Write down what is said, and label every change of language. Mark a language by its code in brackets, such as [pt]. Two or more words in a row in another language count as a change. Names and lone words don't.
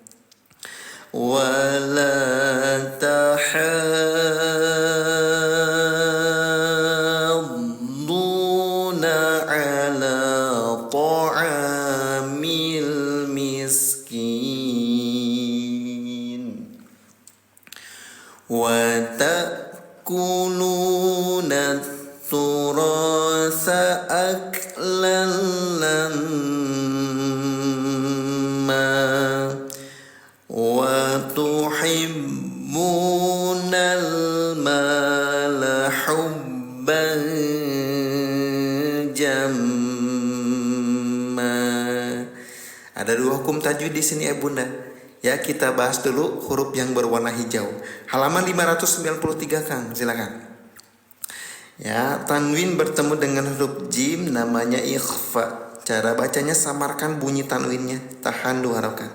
[ar] ولا تحاضون على طعام المسكين وتأكلون التراث أكلا لما وتحبون المال حبا جما. [id] Ada 2 hukum tajwid di sini ya bunda. Ya, kita bahas dulu huruf yang berwarna hijau. Halaman 593 Kang, silakan. Ya, tanwin bertemu dengan huruf jim namanya ikhfa. Cara bacanya samarkan bunyi tanwinnya, tahan 2 harokat.